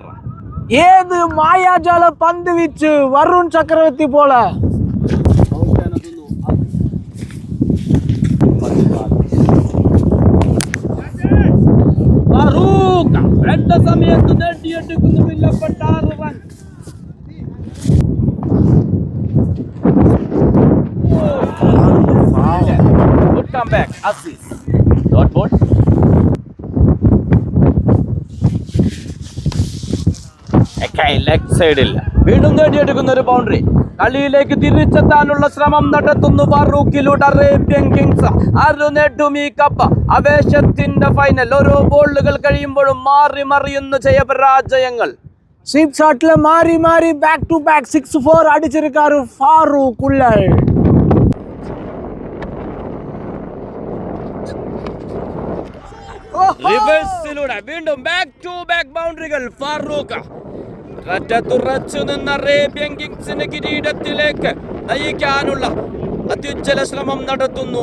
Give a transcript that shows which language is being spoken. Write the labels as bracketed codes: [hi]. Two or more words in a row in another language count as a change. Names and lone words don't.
[ml] ഏത് മായാജാല പന്ത് വീച്ച് വരുൺ ചക്രവർത്തി പോലെ. ഫാറൂഖ് വേണ്ട സമയത്ത് നേടിയെടുക്കുന്നു വിലപ്പെട്ട 6 റൺ. [en] Good comeback, Aziz. Dot ball. [ml] ലെഗ് സൈഡിൽ വീണ്ടും നേടിയെടുക്കുന്ന ഒരു ബൗണ്ടറി. കളിയിലേക്ക് തിരിച്ചെത്താനുള്ള ശ്രമം നടത്തുന്നു ഫാറൂഖിലൂടെ അറേബ്യൻ കിങ്സ്. ആര് നേടും ഈ കപ്പ്? ആവേശത്തിന്റെ ഫൈനൽ. ഓരോ ബോളുകൾ കഴിയുമ്പോഴും മാറി മറിയുന്ന ജയപരാജയങ്ങൾ. [ta] ஸ்வீப் ஷாட்ல மாறி மாறி [en] back to back [ta] 6-4 அடிச்சிருக்காரு ஃபாரூக் உள்ள. [ml] റിവേഴ്സിലൂടെ വീണ്ടും [en] back to back [ml] ബൗണ്ടറികൾ. ഫാറൂഖ് തുറച്ചു നിന്ന അറേബ്യൻ കിങ്സിന് കിരീടത്തിലേക്ക് നയിക്കാനുള്ള അത്യുജ്വല ശ്രമം നടത്തുന്നു.